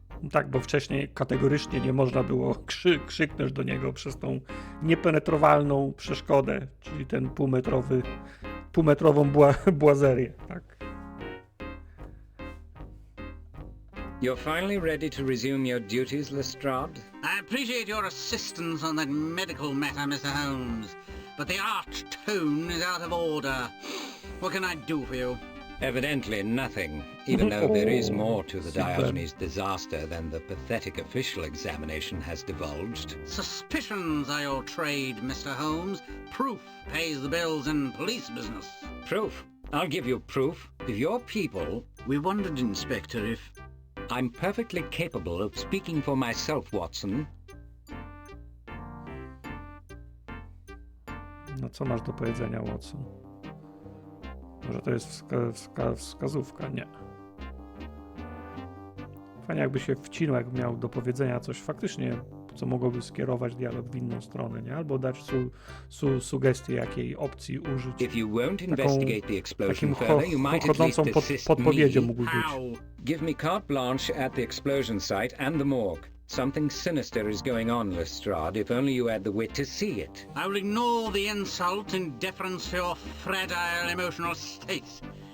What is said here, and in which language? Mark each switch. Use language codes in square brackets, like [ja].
[pl] Tak, bo wcześniej kategorycznie nie można było krzyknąć do niego przez tą niepenetrowalną przeszkodę, czyli ten półmetrową błazerię, tak? [en] You're finally ready to resume your duties, Lestrade? I appreciate your assistance on that medical matter, Mr. Holmes, but the arch tone is out of order. What can I do for you? Evidently nothing, even though there is more to the Diogenes disaster than the pathetic official examination has divulged. Suspicions are your trade, Mr. Holmes. Proof pays the bills in police business. Proof? I'll give you proof. If your people... We wondered, Inspector, if... I'm perfectly capable of speaking for myself, Watson. [pl] No co masz do powiedzenia, Watson? Może to jest wskazówka? Nie. Fajnie jakby się wcinał, jakby miał do powiedzenia coś faktycznie, co mogłoby skierować dialog w inną stronę, nie? Albo dać sugestię, jakiej opcji użyć. [en] If you won't investigate the explosion further, you might at least assist [pl] podpowiedzią [en] me. [pl] mógł być. [en] Give me carte blanche at the explosion site and the morgue. Something sinister is going on, Lestrade, if only you had the wit to see it. I will ignore the insult in deference to your fragile emotional state.